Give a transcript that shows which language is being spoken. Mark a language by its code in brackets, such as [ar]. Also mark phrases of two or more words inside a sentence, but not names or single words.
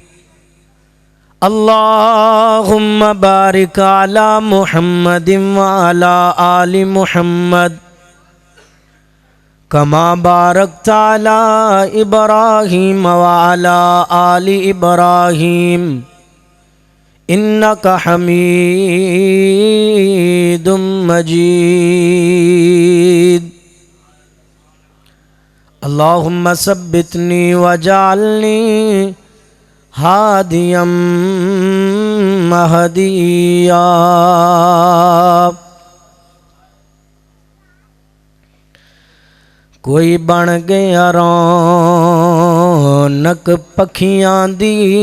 [ar] اللهم بارك على محمد وعلى آل محمد كما باركت على إبراهيم وعلى آل إبراهيم إنك حميد مجيد. اللهم ثبتني واجعلني هاديا مهديا. [pa] ਕੋਈ ਬਣ ਗਿਆ ਰੌਣਕ ਪੱਖੀਆਂ ਦੀ,